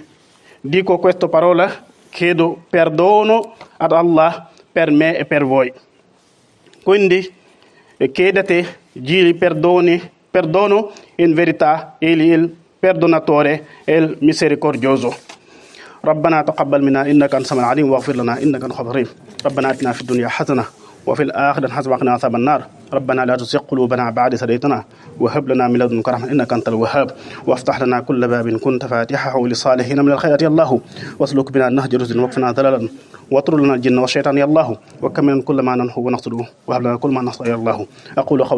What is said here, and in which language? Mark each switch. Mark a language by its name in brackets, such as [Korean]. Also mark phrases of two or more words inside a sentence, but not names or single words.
[Italian] Dico questa parola, chiedo perdono ad Allah per me e per voi. Quindi chiedete gli perdono, in verità egli è il perdonatore e il misericordioso. [Arabic] ربنا تقبل منا إنك أنت السميع العليم واغفر لنا إنك أنت الغفور الرحيم. ربنا آتنا في الدنيا حسنة وفي الآخرة حسنة وقنا عذاب النار. ربنا لا تزغ قلوبنا بعد إذ هديتنا وهب لنا من لدنك رحمة إنك أنت الوهاب وافتح لنا كل باب كنت فاتحه للصالحين من الخيرات يا الله واسلك بنا النهج رشدا واكفنا ضلالا واطرد لنا الجن والشيطان يا الله وكمل كل ما ننحو ونقصده وهب لنا كل ما نصر يا الله.